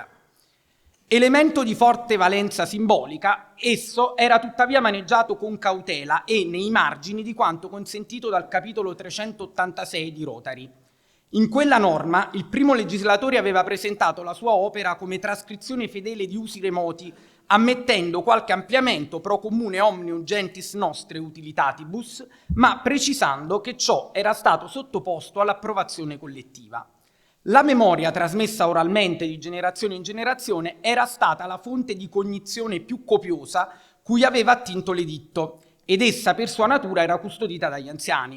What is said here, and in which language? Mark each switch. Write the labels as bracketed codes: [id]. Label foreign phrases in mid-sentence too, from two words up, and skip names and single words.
[it] Elemento di forte valenza simbolica, esso era tuttavia maneggiato con cautela e nei margini di quanto consentito dal capitolo 386 di Rotari. In quella norma il primo legislatore aveva presentato la sua opera come trascrizione fedele di usi remoti, ammettendo qualche ampliamento [la] pro comune omnium gentis nostre utilitatibus, [it] ma precisando che ciò era stato sottoposto all'approvazione collettiva. La memoria trasmessa oralmente di generazione in generazione era stata la fonte di cognizione più copiosa cui aveva attinto l'editto, ed essa per sua natura era custodita dagli anziani.